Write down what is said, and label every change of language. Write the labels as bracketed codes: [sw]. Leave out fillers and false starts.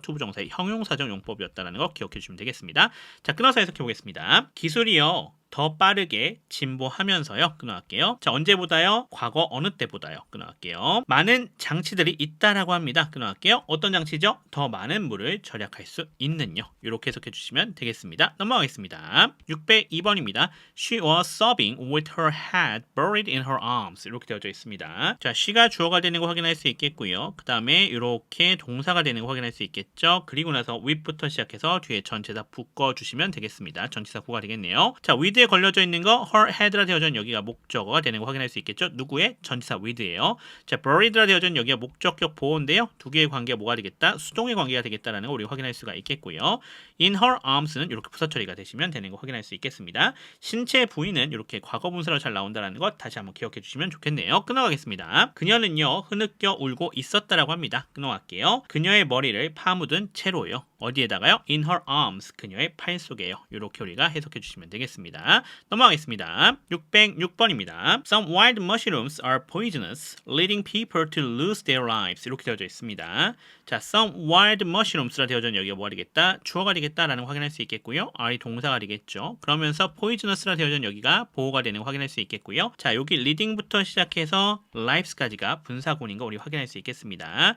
[ko] 투부정사의 형용사적 용법이었다는 거 기억해 주시면 되겠습니다. 자, 끊어서 해석해 보겠습니다. 기술이요. 더 빠르게 진보하면서요. 끊어갈게요. 자, 언제보다요? 과거 어느 때보다요. 끊어갈게요. 많은 장치들이 있다라고 합니다. 끊어갈게요. 어떤 장치죠? 더 많은 물을 절약할 수 있는요. 이렇게 해석해 주시면 되겠습니다. 넘어가겠습니다. 602번입니다. [en] She was sobbing with her head buried in her arms. [ko] 이렇게 되어져 있습니다. 자, she가 주어가 되는 거 확인할 수 있겠고요. 그 다음에 이렇게 동사가 되는 거 확인할 수 있겠죠. 그리고 나서 with부터 시작해서 뒤에 전체 다 묶어 주시면 되겠습니다. 전치사 구가 되겠네요. 자, with 에 걸려져 있는 거 her head라 되어져 있는 여기가 목적어가 되는 거 확인할 수 있겠죠. 누구의? 전치사 with예요. 자, buried라 되어져 있는 여기가 목적격 보호인데요. 두 개의 관계가 뭐가 되겠다? 수동의 관계가 되겠다라는 거 우리가 확인할 수가 있겠고요. [en] in her arms [ko] 는 이렇게 부사 처리가 되시면 되는 거 확인할 수 있겠습니다. 신체 부위는 이렇게 과거 분사로 잘 나온다는 것 다시 한번 기억해 주시면 좋겠네요. 끊어가겠습니다. 그녀는요 흐느껴 울고 있었다라고 합니다. 끊어갈게요. 그녀의 머리를 파묻은 채로요. 어디에다가요? [en] in her arms, [ko] 그녀의 팔 속에요. 이렇게 우리가 해석해 주시면 되겠습니다. 넘어가겠습니다. 606번입니다. [en] Some wild mushrooms are poisonous, leading people to lose their lives. [ko] 이렇게 되어져 있습니다. 자, some wild mushrooms라 되어져 있는 여기가 뭐가 되겠다? 주어가 되겠다라는 거 확인할 수 있겠고요. are이 동사가 되겠죠. 그러면서 poisonous라 되어져 있는 여기가 보호가 되는 거 확인할 수 있겠고요. 자, 여기 leading부터 시작해서 lives까지가 분사구문인 거 우리 확인할 수 있겠습니다.